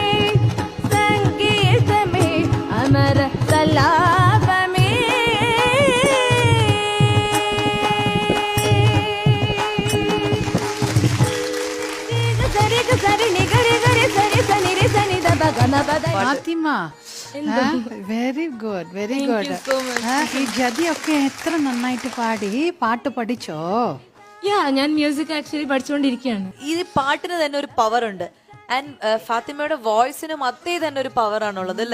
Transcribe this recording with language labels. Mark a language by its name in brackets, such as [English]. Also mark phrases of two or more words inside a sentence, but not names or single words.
[Telugu] సంగీతమే అమర సల్లాపమే సరి సరి ని గరి గరి సరి సని రి సని ద బ గమ పద [Malayalam] ഫാത്തിമ [English] very good very good [Malayalam] ഈ ജതിയൊക്കെ എത്ര നന്നായിട്ട് പാടി പാട്ട് പഠിച്ചോ ഞാൻ മ്യൂസിക് ആക്ച്വലി പഠിച്ചുകൊണ്ടിരിക്കുകയാണ്. ഈ പാട്ടിന് തന്നെ ഒരു പവർ ഉണ്ട്. ആൻഡ് ഫാത്തിമയുടെ വോയിസിനും അതേ തന്നെ ഒരു പവർ ആണുള്ളത് അല്ലേ?